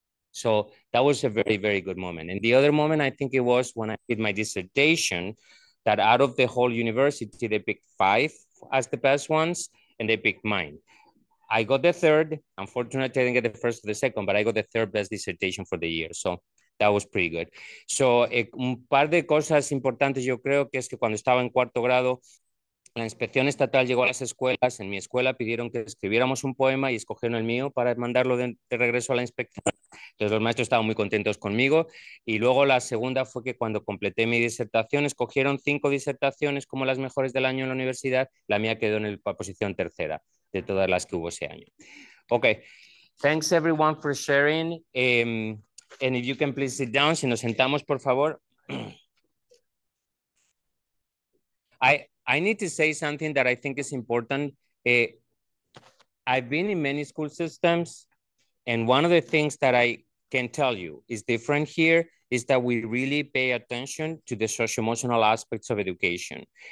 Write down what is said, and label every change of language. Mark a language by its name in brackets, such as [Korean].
[English] So that was a very, very good moment. And the other moment, I think it was when I did my dissertation, that out of the whole university, they picked 5 as the best ones, and they picked mine. I got the 3rd. Unfortunately, I didn't get the 1st or the 2nd, but I got the 3rd best dissertation for the year. So that was pretty good. [Spanish] So un par de cosas importantes yo creo que es que cuando estaba en 4º grado, la inspección estatal llegó a las escuelas. En mi escuela pidieron que escribiéramos un poema y escogieron el mío para mandarlo de regreso a la inspección. Entonces los maestros estaban muy contentos conmigo. Y luego la segunda fue que cuando completé mi disertación, escogieron 5 disertaciones como las mejores del año en la universidad. La mía quedó en la posición 3ª de todas las que hubo ese año. [English] Okay, thanks everyone for sharing. And if you can please sit down, [Spanish] si nos sentamos, por favor. [English] I need to say something that I think is important. I've been in many school systems, and one of the things that I can tell you is different here is that we really pay attention to the socio-emotional aspects of education.